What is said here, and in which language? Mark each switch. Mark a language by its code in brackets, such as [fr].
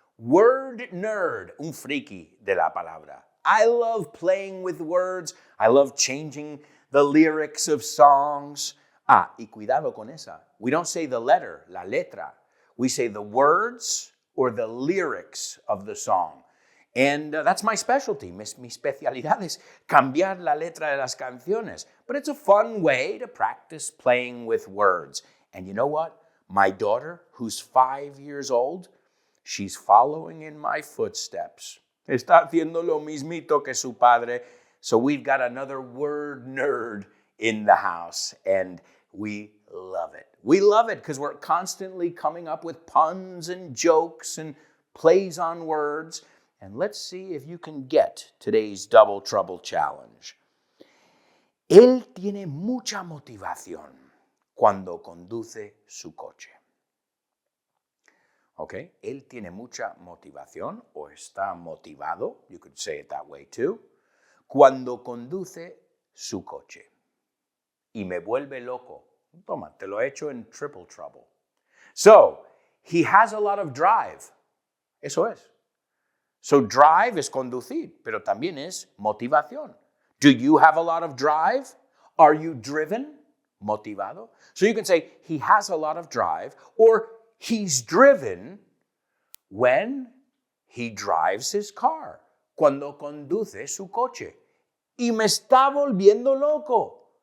[en] Word nerd, [es] un friki de la palabra. [en] I love playing with words. I love changing the lyrics of songs. [es] Y cuidado con esa. [en] We don't say the letter, [es] la letra. [en] We say the words or the lyrics of the song. And that's my specialty. [es] Mi especialidad es cambiar la letra de las canciones. [en] But it's a fun way to practice playing with words. And you know what? My daughter, who's 5 years old, she's following in my footsteps. [es] Está haciendo lo mismito que su padre. [en] So we've got another word nerd in the house. And we love it. We love it because we're constantly coming up with puns and jokes and plays on words. And let's see if you can get today's Double Trouble Challenge. [es] Él tiene mucha motivación cuando conduce su coche. Okay, él tiene mucha motivación o está motivado, [en] you could say it that way too, [es] cuando conduce su coche. Y me vuelve loco. Toma, te lo he hecho en triple trouble. [en] So, he has a lot of drive. [es] Eso es. So drive es conducir, pero también es motivación. [en] Do you have a lot of drive? Are you driven? Motivado. So you can say he has a lot of drive or he's driven when he drives his car. [es] Cuando conduce su coche. Y me está volviendo loco.